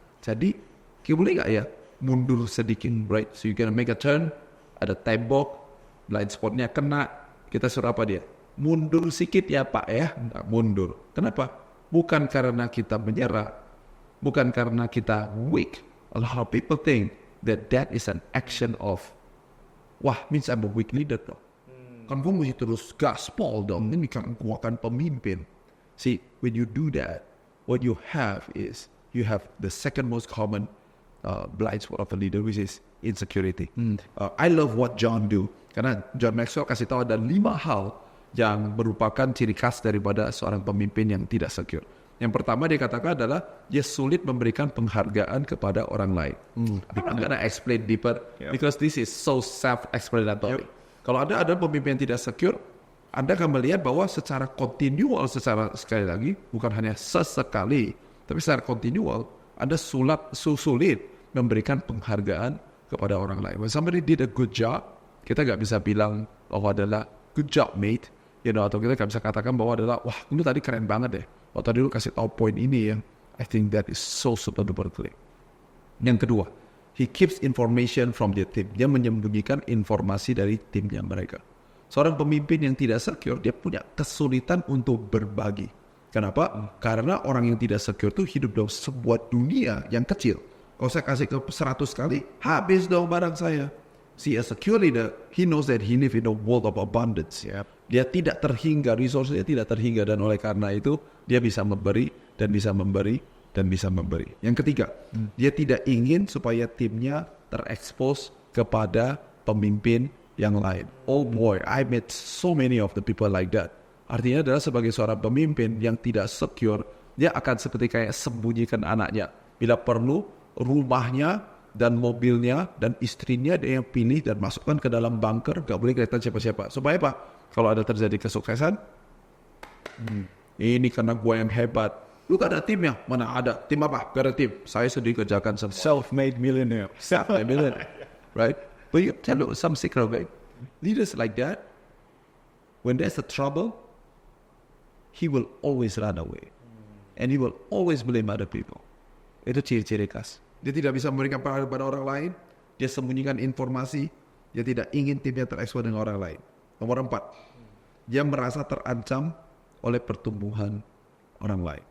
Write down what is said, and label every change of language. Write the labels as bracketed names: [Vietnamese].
[Indonesian] Jadi, kita boleh nggak ya mundur sedikit, right? [English] So you gonna make a turn, [Indonesian] ada tembok, blind spotnya kena, kita suruh apa dia? Mundur sedikit ya Pak ya, nah, mundur. Kenapa? Bukan karena kita menyerah, bukan karena kita weak. [English] A lot of people think that is an action of, wah, means I'm a weak leader dong. [Indonesian] Kan gue mesti terus gaspol dong, ini kan kekuatan pemimpin. [English] See, when you do that, what you have is, you have the second most common blind spot of a leader, which is insecurity. I love what John do, [Indonesian] karena John Maxwell kasih tahu ada 5 hal yang merupakan ciri khas daripada seorang pemimpin yang tidak secure. Yang pertama dia katakan adalah dia sulit memberikan penghargaan kepada orang lain. [English] I'm gonna explain deeper because this is so self-explanatory. [Indonesian] Kalau ada pemimpin yang tidak secure, Anda akan melihat bahwa secara continual, sekali lagi, bukan hanya sesekali, tapi secara continual, Anda sulit memberikan penghargaan kepada orang lain. [English] When somebody did a good job, [Indonesian] kita nggak bisa bilang bahwa adalah [English] good job mate, [Indonesian] atau kita nggak bisa katakan bahwa adalah wah lu tadi keren banget deh, tadi lu kasih tahu poin ini ya. [English] I think that is so super duper clear. [Indonesian] Yang kedua, [English] he keeps information from the team. [Indonesian] Dia menyembunyikan informasi dari timnya mereka. Seorang pemimpin yang tidak secure, dia punya kesulitan untuk berbagi. Kenapa? Karena orang yang tidak secure itu hidup dalam sebuah dunia yang kecil. Kalau saya kasih ke 100 kali, habis dong barang saya. [English] See, a secure leader, he knows that he lives in a world of abundance. [Indonesian] Dia tidak terhingga, resource-nya tidak terhingga, dan oleh karena itu, dia bisa memberi, dan bisa memberi, dan bisa memberi. Yang ketiga, dia tidak ingin supaya timnya terekspos kepada pemimpin yang lain. [English] Oh boy, I met so many of the people like that. [Indonesian] Artinya adalah sebagai seorang pemimpin yang tidak secure, dia akan seperti kayak sembunyikan anaknya. Bila perlu, rumahnya dan mobilnya dan istrinya dia yang pilih dan masukkan ke dalam bunker, gak boleh kelihatan siapa-siapa. Supaya apa? Kalau ada terjadi kesuksesan, ini karena gue yang hebat. Lu gak ada timnya? Mana ada? Tim apa? Gak ada tim. Saya sendiri kerjakan semua. [English] Self-made millionaire. Self-made millionaire. Right? But you tell you some secret, right? Leaders like that, when there's a trouble, he will always run away. And he will always blame other people. [Indonesian] Itu ciri-ciri khas. Dia tidak bisa memberikan penghargaan kepada orang lain. Dia sembunyikan informasi. Dia tidak ingin timnya terekspos dengan orang lain. Nomor 4, dia merasa terancam oleh pertumbuhan orang lain.